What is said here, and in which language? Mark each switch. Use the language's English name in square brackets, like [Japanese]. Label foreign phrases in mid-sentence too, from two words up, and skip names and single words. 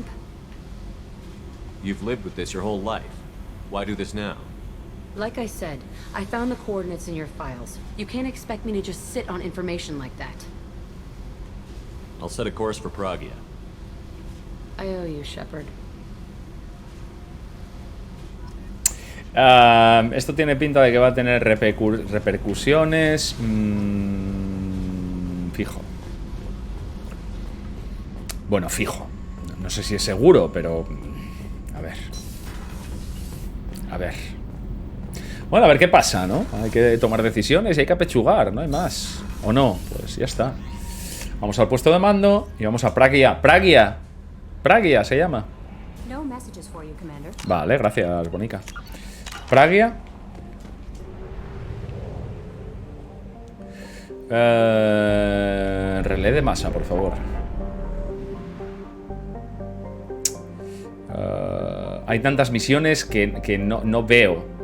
[English] You've lived with this your whole life. Why do this now? Like I said, I found the coordinates in your files. You can't expect me to just sit on information like that. I'll set a course for Pragia. I owe you, Shepard. [Spanish] Esto tiene pinta de que va a tener repercusiones. Fijo. Bueno, fijo. No sé si es seguro, pero... A ver. A ver. Bueno, a ver qué pasa, ¿no? Hay que tomar decisiones y hay que apechugar, no hay más. ¿O no? Pues ya está. Vamos al puesto de mando y vamos a Pragia. ¡Pragia! ¡Pragia se llama! Vale, gracias, Bonica. Pragia. Relé de masa, por favor. Hay tantas misiones que no veo.